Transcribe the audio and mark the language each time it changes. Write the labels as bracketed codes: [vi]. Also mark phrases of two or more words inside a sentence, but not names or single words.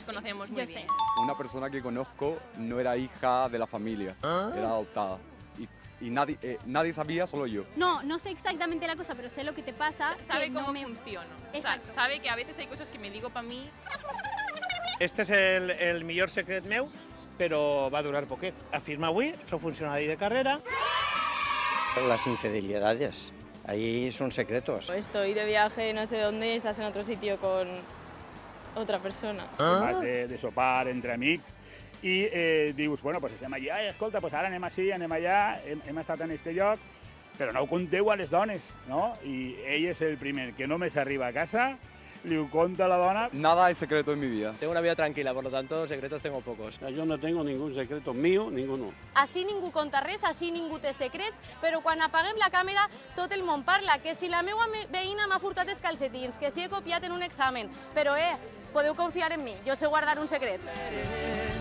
[es] conocemos muy Yo bien. sé. Una persona que conozco no era hija de la familia, era adoptada. Y nadie sabía, solo yo. No sé exactamente la cosa, pero sé lo que te pasa. Sabe que cómo no me... funciono. Exacto. Sabe que a veces hay cosas que me digo para mí. [ca] Este és el millor secret meu, però va durar poquet. Afirma avui, soc funcionari de carrera. [es] Las infidelidades, ahí son secretos. Estoy de viaje, no sé dónde, estás en otro sitio con otra persona. [ca] Vas de sopar entre amics i dius, bueno, pues estem allà, i escolta, pues ara anem així, anem allà, hem estat en este lloc, però no ho conteu a les dones, no? I ell és el primer que només arriba a casa, li ho conta a la dona. [es] Nada es secreto en mi vida. Tengo una vida tranquila, por lo tanto, secretos tengo pocos. Yo no tengo ningún secreto mío, ninguno. [ca] Així ningú conta res, així ningú té secrets, però quan apaguem la càmera tot el món parla, que si la meva veïna m'ha furtat els calcetins, que si he copiat en un examen, però podeu confiar en mi, jo sé guardar un secret.